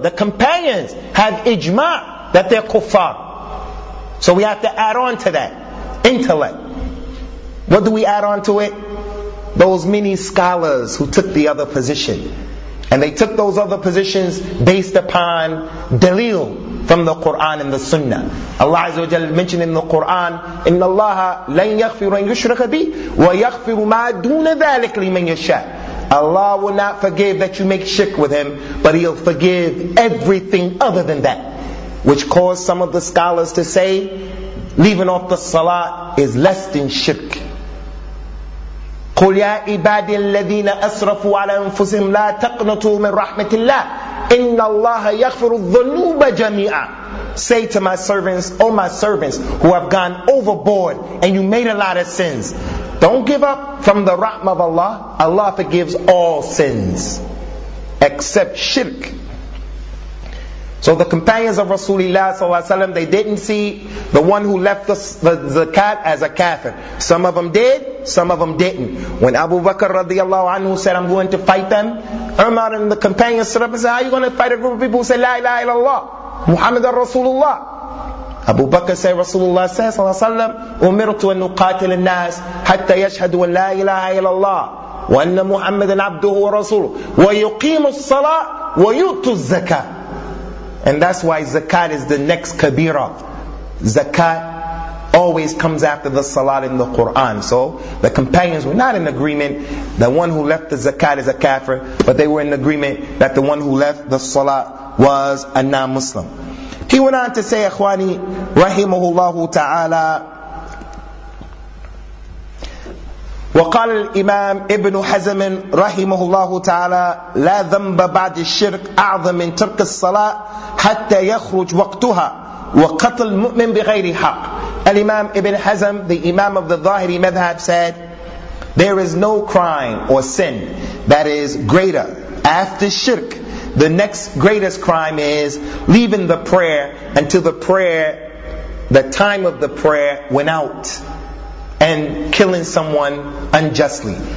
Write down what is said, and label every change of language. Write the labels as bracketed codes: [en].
[en] The companions have ijma' that they're kuffar. So we have to add on to that. Intellect. What do we add on to it? Those many scholars who took the other position. And they took those other positions based upon dalil from the Qur'an and the sunnah. Allah Azza wa Jal mentioned in the Qur'an, [ar] إِنَّ اللَّهَ لَنْ يَغْفِرُ يُشْرَكَ بِي وَيَغْفِرُ مَا دُونَ ذَلِكَ لِمَنْ يَشَاءُ. [en] Allah will not forgive that you make shirk with Him, but He'll forgive everything other than that. Which caused some of the scholars to say, leaving off the salah is less than shirk. [ar] قُلْ يَا عِبَادِ الَّذِينَ أَسْرَفُوا عَلَىٰ أَنفُسِهِمْ لَا تَقْنَطُوا مِنْ رَحْمَةِ اللَّهِ إِنَّ اللَّهَ يَغْفِرُ الذُّنُوبَ جَمِيعًا. [en] Say to my servants, O my servants, who have gone overboard and you made a lot of sins, don't give up from the rahmah of Allah. Allah forgives all sins except shirk. So the companions of Rasulullah ﷺ, they didn't see the one who left the zakat as a kafir. Some of them did, some of them didn't. When Abu Bakr radiallahu anhu said, I'm going to fight them, Umar and the companions stood up and said, how are you going to fight a group of people who say, La ilaha illallah, Muhammad al-Rasulullah? Abu Bakr said, Rasulullah says, [ar] أُمِرْتُ أَنْ نُقَاتِلِ النَّاسِ حَتَّى يَشْهَدُوا لَا إِلَهَ إِلَى اللَّهِ وَأَنَّ مُحَمَّدًا عَبْدُهُ وَرَسُولُهُ وَيُقِيمُ الصَّلَاةِ وَيُؤْتُ الزَّكَاةِ. [en] And that's why zakat is the next kabira. Zakat always comes after the salat in the Quran. So the companions were not in agreement the one who left the zakat is a kafir, but they were in agreement that the one who left the salat was a non-Muslim. He went on to say, Akhwani, rahimahullahu ta'ala, [ar] وقال الإمام ابن حزم رحمه الله تعالى لا ذنب بعد الشرك أعظم من ترك الصلاة حتى يخرج وقتها وقتل المؤمن بغير حق. [en] الإمام ابن حزم, the Imam of the Zahiri Madhab, said, there is no crime or sin that is greater after shirk. The next greatest crime is leaving the prayer until the time of the prayer went out, and killing someone unjustly.